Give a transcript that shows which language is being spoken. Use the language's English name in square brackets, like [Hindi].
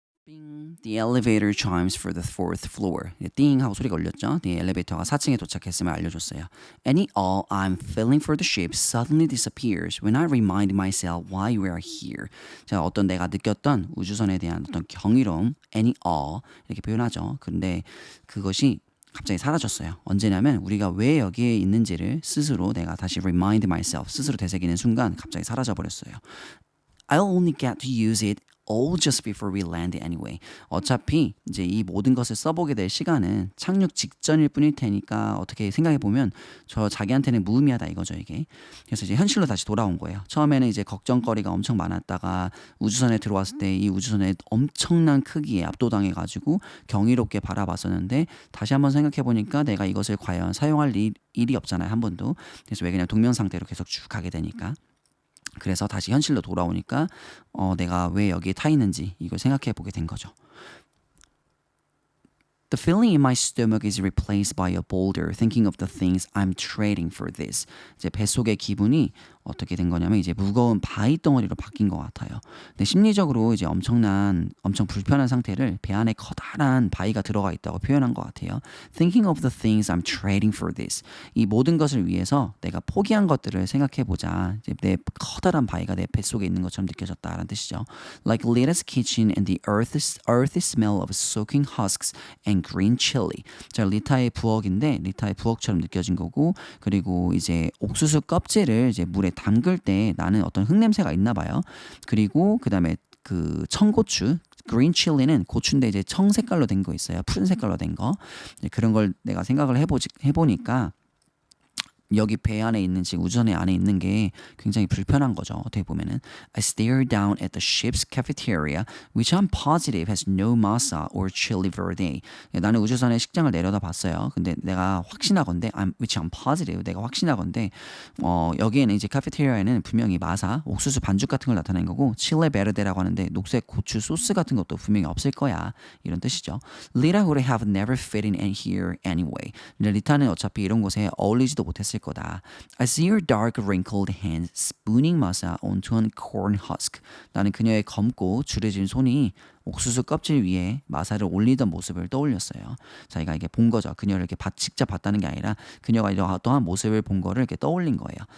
[English] 빙, The elevator chimes for the fourth floor. [Korean] 띵 하고 소리가 울렸죠. 네, 엘리베이터가 4층에 도착했음을 알려줬어요. [English] Any all I'm feeling for the ship suddenly disappears when I remind myself why we are here. [Korean] 자, 어떤 내가 느꼈던 우주선에 대한 어떤 경이로움, any all 이렇게 표현하죠. 근데 그것이 갑자기 사라졌어요. 언제냐면 우리가 왜 여기에 있는지를 스스로 내가 다시 [English] remind myself, [Korean] 스스로 되새기는 순간 갑자기 사라져버렸어요. [English] I'll only get to use it all just before we land anyway. [Korean] 어차피 이제 이 모든 것을 써보게 될 시간은 착륙 직전일 뿐일 테니까 어떻게 생각해보면 저 자기한테는 무의미하다 이거죠 이게. 그래서 이제 현실로 다시 돌아온 거예요. 처음에는 이제 걱정거리가 엄청 많았다가 우주선에 들어왔을 때 이 우주선의 엄청난 크기에 압도당해가지고 경이롭게 바라봤었는데 다시 한번 생각해보니까 내가 이것을 과연 사용할 일이 없잖아요 한 번도. 그래서 왜 그냥 동면 상태로 계속 쭉 가게 되니까. 그래서 다시 현실로 돌아오니까 내가 왜 여기에 타 있는지 이걸 생각해 보게 된 거죠. [English] The feeling in my stomach is replaced by a boulder thinking of the things I'm trading for this. [Korean] 이제 뱃속의 기분이 어떻게 된 거냐면 이제 무거운 바위 덩어리로 바뀐 것 같아요. 근데 심리적으로 이제 엄청 불편한 상태를 배 안에 커다란 바위가 들어가 있다고 표현한 것 같아요. [English] Thinking of the things I'm trading for this. [Korean] 이 모든 것을 위해서 내가 포기한 것들을 생각해보자. 이제 내 커다란 바위가 내 뱃속에 있는 것처럼 느껴졌다라는 뜻이죠. [English] Like Lita's kitchen and the earthy smell of soaking husks and green chili. [Korean] 자, 리타의 부엌인데 리타의 부엌처럼 느껴진 거고 그리고 이제 옥수수 껍질을 이제 물에 담글 때 나는 어떤 흙냄새가 있나 봐요. 그리고 그다음에 그 청고추 그린 칠리는 고추인데 이제 청 색깔로 된 거 있어요. 푸른 색깔로 된 거. 그런 걸 내가 생각을 해보니까 여기 배 안에 있는 지금 우주선의 안에 있는 게 굉장히 불편한 거죠. 어떻게 보면은 [English] I stare down at the ship's cafeteria, which I'm positive has no masa or chili verde. [Korean] 나는 우주선의 식장을 내려다 봤어요. 근데 내가 확신하건대, [English] which I'm positive, [Korean] 내가 확신하건대 여기에는 이제 카페테리아에는 분명히 마사, 옥수수 반죽 같은 걸 나타낸 거고 chili verde라고 하는데 녹색 고추 소스 같은 것도 분명히 없을 거야. 이런 뜻이죠. [English] Lita would have never fit in here anyway. [Korean] 리타는 어차피 이런 곳에 어울리지도 못했을 거다. [English] I see her dark wrinkled hands spooning masa onto a corn husk. [Korean] 나는 그녀의 검고 줄여진 손이 옥수수 껍질 위에 마사를 올리던 모습을 떠올렸어요. 자기가 이게 본 거죠. 그녀를 이렇게 직접 봤다는 게 아니라 그녀가 어떠한 모습을 본 거를 이렇게 떠올린 거예요.